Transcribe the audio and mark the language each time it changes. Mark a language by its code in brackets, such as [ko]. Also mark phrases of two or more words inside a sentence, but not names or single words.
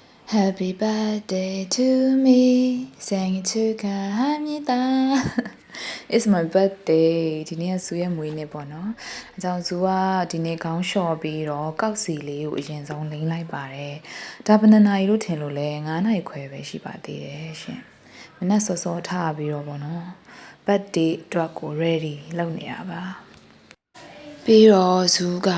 [en] Happy birthday to me. Sang to Kamita. It's my birthday. [my] ဒီနေ့ကဇူရဲ့မွေးနေ့ပေါ့နော်။အကြောင်းဇူကဒီနေ့ခေါင်းလျှော်ပြီးတော့ကောက်စီလေးကိုအရင်ဆုံးလိမ့်လိုက်ပါတယ်။ဒါဘယ်နှစ်နာရီလို့ထင်လို့လဲ9နာရီခွဲပဲ ရှိပါသေးတယ်ရှင်။မနက်စောစောထားပြီးတော့ပေါ့နော်။ birthday အတွက်ကို ready လုပ်နေရပါ။ပြီးတော့ဇူက